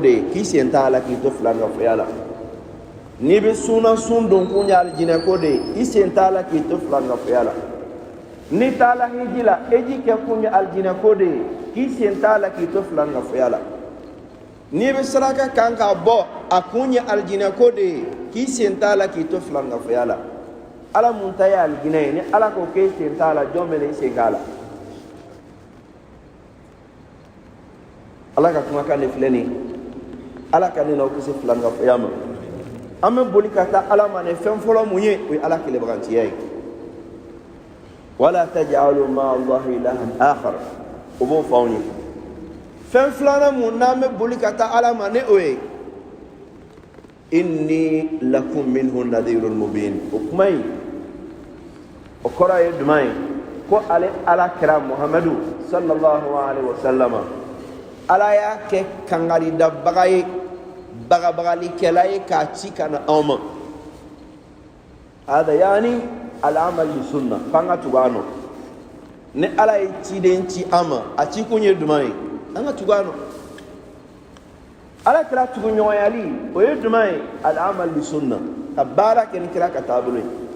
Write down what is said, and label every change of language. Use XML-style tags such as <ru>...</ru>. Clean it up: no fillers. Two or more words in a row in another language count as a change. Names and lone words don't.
<bm>de ye k'i sen t'a la k'i to filankafoya la n'i bɛ sunna sun don kun ye alijinɛ ko de ye i sen t'a la k'i to filankafoya la n'i taala hiji la hiji kɛ kun ye alijinɛ ko de ye k'i sen t'a la k'i to filankafoya la n'i bɛ saraka kan k'a bɔ a kun ye alijinɛ ko de ye k'i sen t'a la k'i to filankafoya la ala mun ta ye alijinɛ ye ni ala ko k'e sen t'a la jɔn bɛ na i sen k'a la ala ka kumakan de filɛ nin ye ala ka ne n'aw kisi filankafoya ma an bɛ boli ka taa ala ma ni fɛn fɔlɔ mun ye o ye ala kelenbagantiya ye</bm> <ar>ولا تجعلوا مع الله إلها آخر</ar> <bm>o b'o fɔ anw ye fɛn filanan mun n'an bɛ boli ka taa ala ma ni o ye</bm> <ar>إني لكم منه نذير مبين</ar> <bm>o kuma in o kɔrɔ ye jumɛn ye ko ale ala kira muhamadu</bm> <ar>صلى الله عليه وسلم</ar> <bm>ala y'a kɛ kangaridabaga ye bagabagalikɛla ye k'a ci ka na anw ma</bm> <ar>هذا يعني العمل بالسنة</ar> <bm>f'an ka tugu a nɔ ni ala ye ciden ci an ma a ci kun ye jumɛn ye an ka tugu a nɔ ala kira tuguɲɔgɔnyali o ye jumɛn ye</bm> <ar>العمل بالسنة</ar> <bm>ka baara kɛ ni kira ka taabolo ye</bm>